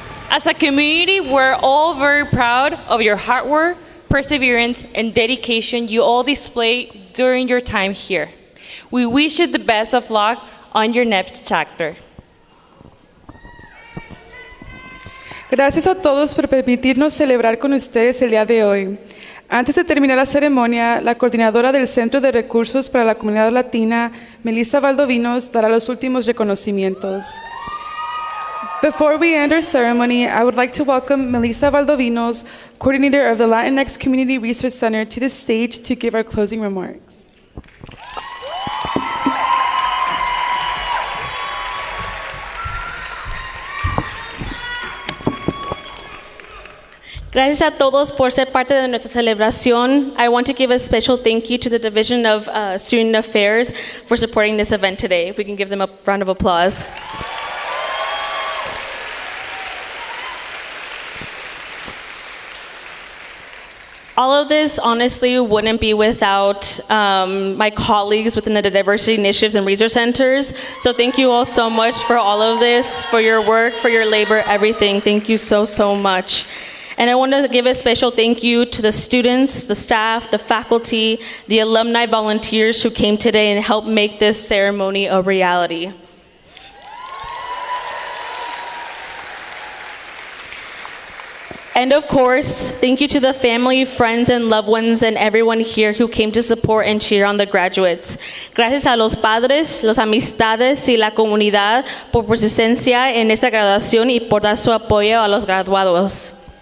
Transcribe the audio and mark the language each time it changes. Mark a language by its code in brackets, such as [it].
[en] As a community, we're all very proud of your hard work, perseverance, and dedication you all display during your time here. We wish you the best of luck on your next chapter. [es] Gracias a todos por permitirnos celebrar con ustedes el día de hoy. Antes de terminar la ceremonia, la coordinadora del Centro de Recursos para la Comunidad Latina, Melissa Valdovinos, dará los últimos reconocimientos. [en] Before we end our ceremony, I would like to welcome Melissa Valdovinos, coordinator of the Latinx Community Research Center, to the stage to give our closing remarks. [es] Gracias a todos por ser parte de nuestra celebración. [en] I want to give a special thank you to the Division of Student Affairs for supporting this event today. If we can give them a round of applause. All of this, honestly, wouldn't be without my colleagues within the diversity initiatives and research centers. So thank you all so much for all of this, for your work, for your labor, everything. Thank you so, so much. And I want to give a special thank you to the students, the staff, the faculty, the alumni volunteers who came today and helped make this ceremony a reality. And of course, thank you to the family, friends, and loved ones and everyone here who came to support and cheer on the graduates. [es] Gracias a los padres, las amistades y la comunidad por su presencia en esta graduación y por dar su apoyo a los graduados.